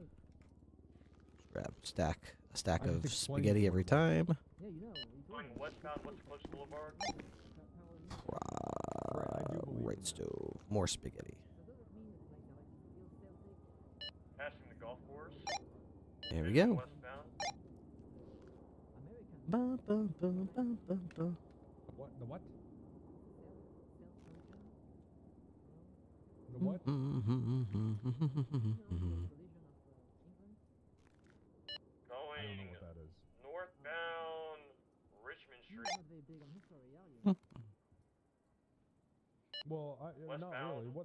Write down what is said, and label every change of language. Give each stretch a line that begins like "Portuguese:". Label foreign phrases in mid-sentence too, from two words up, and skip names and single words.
English: Grab a stack of spaghetti every time. Yeah, you know. Going westbound, West Eclipse Boulevard. Right stove. More spaghetti. Passing the golf course. There we go. Westbound. Ba, ba, ba, ba, ba, ba. What? The what? The what? Going northbound, Richmond Street. Well, not really. What?